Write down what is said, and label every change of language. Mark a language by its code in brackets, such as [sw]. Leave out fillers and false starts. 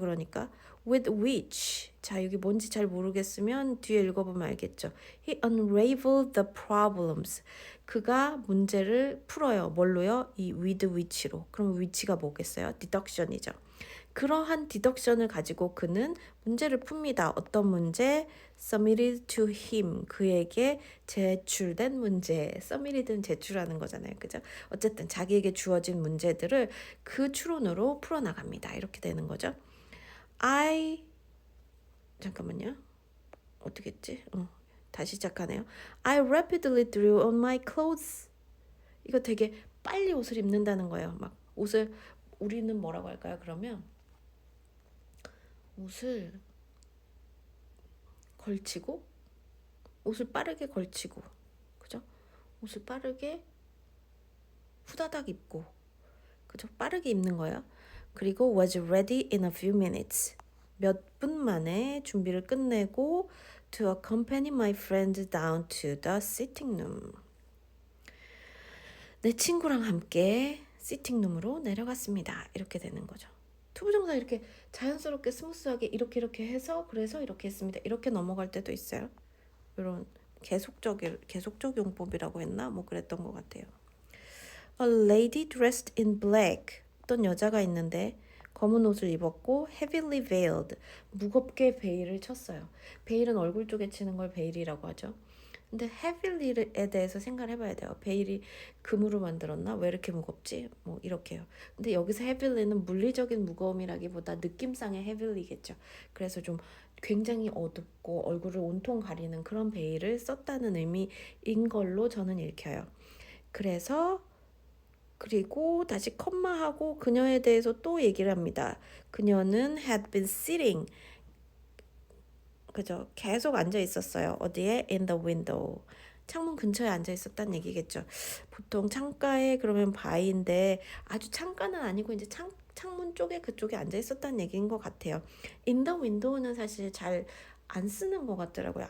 [ko] 그러니까 [en] with which [ko] 자 여기 뭔지 잘 모르겠으면 뒤에 읽어보면 알겠죠. [en] He unraveled the problems. [ko] 그가 문제를 풀어요. 뭘로요? 이 [en] with which [ko] 로. 그럼 which가 뭐겠어요? deduction이죠. 그러한 디덕션을 가지고 그는 문제를 풉니다. 어떤 문제? [en] submitted to him. [ko] 그에게 제출된 문제. submitted 제출하는 거잖아요. 그죠? 어쨌든 자기에게 주어진 문제들을 그 추론으로 풀어나갑니다. 이렇게 되는 거죠. 잠깐만요. 어떻게 했지? 다시 시작하네요. [en] I rapidly drew on my clothes. [ko] 이거 되게 빨리 옷을 입는다는 거예요. 막 옷을 우리는 뭐라고 할까요? 그러면 옷을 걸치고 옷을 빠르게 걸치고 그죠? 옷을 빠르게 후다닥 입고 그죠? 빠르게 입는 거예요. 그리고 [en] was ready in a few minutes. [ko] 몇 분 만에 준비를 끝내고 [en] to accompany my friend down to the sitting room. [ko] 내 친구랑 함께 시팅룸으로 내려갔습니다. 이렇게 되는 거죠. 투부정사 이렇게 자연스럽게 스무스하게 이렇게 해서 그래서 이렇게 했습니다. 이렇게 넘어갈 때도 있어요. 이런 계속적 용법이라고 했나? 뭐 그랬던 것 같아요. [en] A lady dressed in black. [ko] 어떤 여자가 있는데 검은 옷을 입었고 [en] heavily veiled. [ko] 무겁게 베일을 쳤어요. 베일은 얼굴 쪽에 치는 걸 베일이라고 하죠. 근데 heavily에 대해서 생각을 해봐야 돼요. 베일이 금으로 만들었나? 왜 이렇게 무겁지? 뭐 이렇게요. 근데 여기서 heavily는 물리적인 무거움이라기보다 느낌상의 heavily겠죠. 그래서 좀 굉장히 어둡고 얼굴을 온통 가리는 그런 베일을 썼다는 의미인 걸로 저는 읽혀요. 그리고 다시 컴마하고 그녀에 대해서 또 얘기를 합니다. 그녀는 [en] had been sitting. [ko] 그죠? 계속 앉아 있었어요. 어디에? [en] In the window. [ko] 창문 근처에 앉아 있었다는 얘기겠죠. 보통 창가에 그러면 바위인데 아주 창가는 아니고 이제 창문 쪽에 그쪽에 앉아 있었다는 얘기인 것 같아요. [en] In the window [ko] 는 사실 잘 안 쓰는 것 같더라고요.